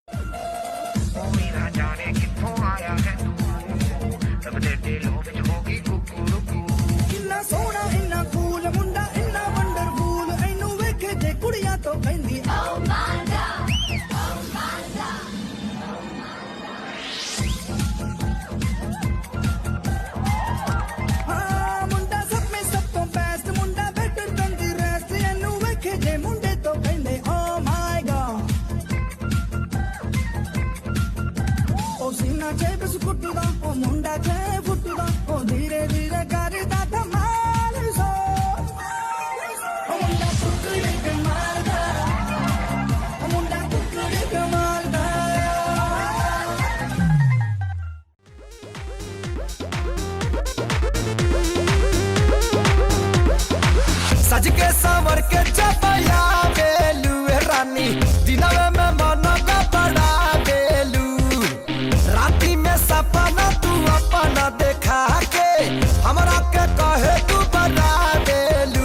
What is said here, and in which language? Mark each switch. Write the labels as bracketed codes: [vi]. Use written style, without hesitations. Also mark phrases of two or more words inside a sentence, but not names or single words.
[pa] ਇੰਨਾ ਸੋਹਣਾ ਇੰਨਾ ਕੂਲ ਮੁੰਡਾ ਇੰਨਾ ਵੰਡਰਫੁੱਲ ਇਹਨੂੰ ਵੇਖੇ ਜੇ ਕੁੜੀਆਂ ਤਾਂ ਕਹਿੰਦੀ ਓ ਮਾਂਦਾ ਓ ਮਾਂਦਾ। ਹਾਂ ਮੁੰਡਾ ਸਭ ਮੇਂ ਸਭ ਤੋਂ ਬੈਸਟ ਮੁੰਡਾ [en] better than the rest [pa] ਇਹਨੂੰ ਵੇਖੇ ਜੇ ਮੁੰਡੇ ਤਾਂ ਕਹਿੰਦੇ [en] oh my god. [pa] ਓ ਸੀਨਾ ਚ ਬਸ ਕੁੱਟਦਾ ਓ ਮੁੰਡਾ ਚ ਫੁੱਟਦਾ ਓ ਧੀਰੇ ਧੀਰੇ ਕਰਦਾ ਧਮਾਲ ਸੋ ਓ ਮੁੰਡਾ ਕੁੱਕੜੀ ਕਮਾਲ ਦਾ ਓ ਮੁੰਡਾ ਕੁੱਕੜੀ ਕਮਾਲ ਦਾ। [bho] सज के संवर के चपया बेलू रानी दिनवे में मनो का बड़ा बेलू राती में सपना तू अपना देखा के हमरा के कहे तू बड़ा बेलू